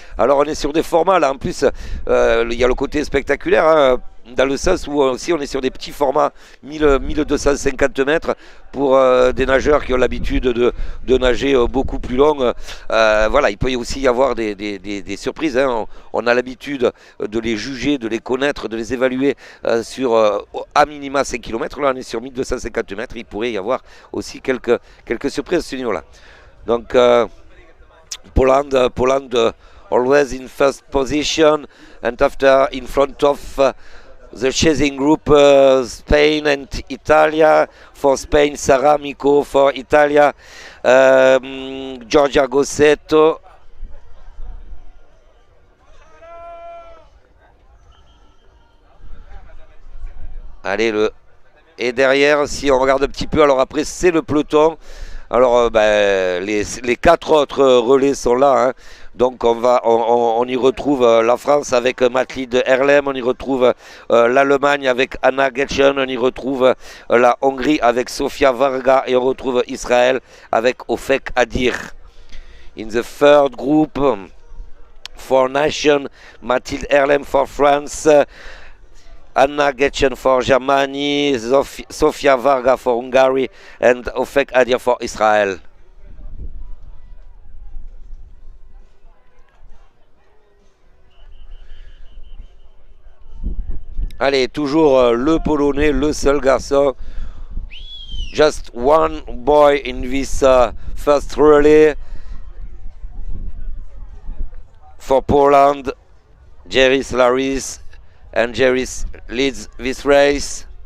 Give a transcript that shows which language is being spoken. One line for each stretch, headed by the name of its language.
French: Alors on est sur des formats là, en plus il y a le côté spectaculaire, hein, dans le sens où aussi on est sur des petits formats 1250 mètres pour des nageurs qui ont l'habitude de nager beaucoup plus long. Voilà, il peut aussi y avoir des surprises, hein. On a l'habitude de les juger, de les connaître, de les évaluer sur à minima 5 km. Là on est sur 1250 mètres, il pourrait y avoir aussi quelques surprises à ce niveau-là.
English: Donc Poland always in first position, and after in front of the chasing group, Spain and Italia. For Spain, Sara Miko. For Italia, Giorgia Gossetto.
French: Allez, et derrière, si on regarde un petit peu, alors après c'est le peloton. Alors les 4 autres relais sont là, hein. Donc on y retrouve la France avec Mathilde Erlem, on y retrouve l'Allemagne avec Anna Getschen, on y retrouve la Hongrie avec Sofia Varga, et on retrouve Israël avec Ofek Adir.
English: In the third group, for nation, Mathilde Erlem for France, Anna Getschen for Germany, Sofia Varga for Hungary, and Ofek Adir for Israel.
French: Allez, toujours le Polonais, le seul garçon.
English: Just one boy in this first relay for Poland. Jeris Laris, and Jeris leads this race.